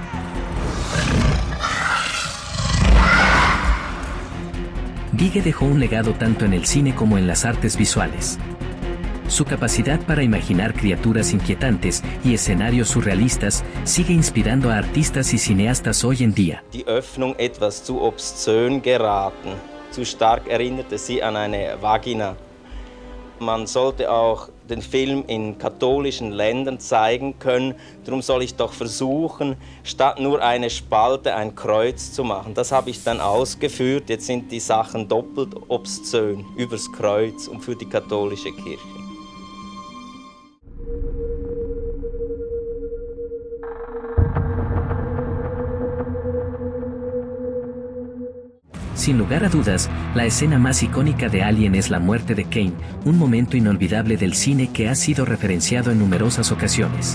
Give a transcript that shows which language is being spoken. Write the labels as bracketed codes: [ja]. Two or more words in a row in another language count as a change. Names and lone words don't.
[es] Giger dejó un legado tanto en el cine como en las artes visuales. Su capacidad para imaginar criaturas inquietantes y escenarios surrealistas sigue inspirando a artistas y cineastas hoy en día. [de] Die Öffnung etwas zu obszön geraten. Zu stark erinnerte sie an eine Vagina. Man sollte auch den Film in katholischen Ländern zeigen können. Darum soll ich doch versuchen, statt nur eine Spalte ein Kreuz zu machen. Das habe ich dann ausgeführt. Jetzt sind die Sachen doppelt obszön übers Kreuz und für die katholische Kirche. [es] Sin lugar a dudas, la escena más icónica de Alien es la muerte de Kane, un momento inolvidable del cine que ha sido referenciado en numerosas ocasiones.